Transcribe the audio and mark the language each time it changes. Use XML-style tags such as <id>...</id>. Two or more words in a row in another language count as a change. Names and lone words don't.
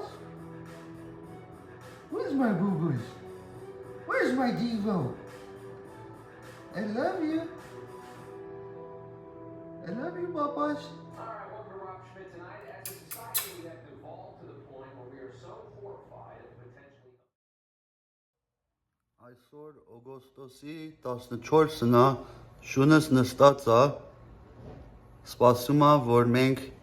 <en>Where's my boo-boos? Where's my Devo? I love you. I love you, Papas. Alright, welcome to Rob Schmidt tonight. As a society, we have evolved to the point where we are so horrified of potentially...</en> <hy>Այսօր օգոստոսի 14-ն է, շունս նստած է, սպասում է, որ մենք</hy>